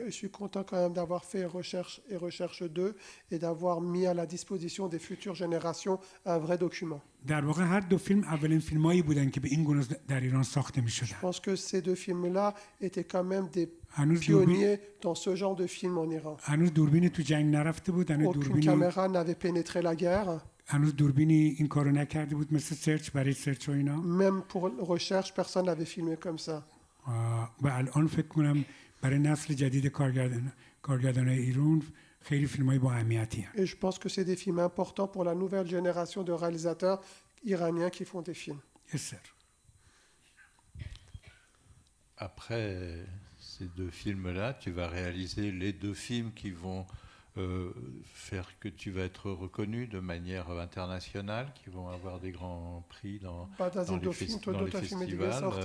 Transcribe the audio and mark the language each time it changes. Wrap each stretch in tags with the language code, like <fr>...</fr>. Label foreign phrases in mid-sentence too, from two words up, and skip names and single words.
<fr>Je suis content quand même d'avoir fait recherche 2 et d'avoir mis à la disposition des futures générations un vrai document.</fr> <fa>در واقع هر دو فیلم اولین فیلمایی بودن که به این گونه در ایران ساخته</fa> <fr>Je</fr> <fa>می‌شدن.</fa> <fr>pense que ces deux films-là étaient quand même des</fr> <fa>هنوز</fa> <fr>pionniers dans ce genre de film en Iran.</fr> <fa>هنوز دوربین تو جنگ نرفته بود، هنوز</fa> <fr>Aucune</fr> <fa>دوربینی</fa> <fr>caméra n'avait pénétré la guerre.</fr> <fa>هنوز دوربینی این کارو نکرده بود مثل سرچ برای سرچ و اینا.</fa> <fr>Même pour recherche, personne n'avait filmé comme ça.</fr> <fa>و الان فکر کنم برای نسل جدید کارگردانای ایران خیلی فیلمای با اهمیتی هستند.</fa> <fr>Et je pense que c'est des films importants pour la nouvelle génération de réalisateurs iraniens qui font des films.</fr> <en>Yes, sir.</en> <fr>Après ces deux films-là, tu vas réaliser les deux films qui vont faire que tu vas être reconnu de manière internationale, qui vont avoir des grands prix dans les festivals.</fr>